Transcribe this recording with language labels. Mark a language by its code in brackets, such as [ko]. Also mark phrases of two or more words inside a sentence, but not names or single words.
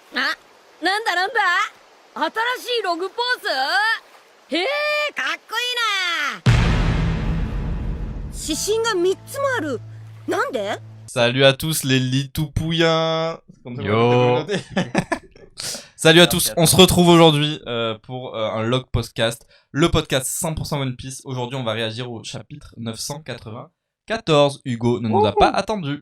[ja] あ、なんだなんだ新しいログポーズ？へえ、かっこいいな。指針が3つもある。なんで？ [fr] Salut à tous les litoupouillens. Comme ça, Yo. Salut à tous, on se retrouve aujourd'hui pour un [en] log podcast, [fr] le podcast 100% One Piece. Aujourd'hui, on va réagir au chapitre 994. Hugo ne nous a pas attendu.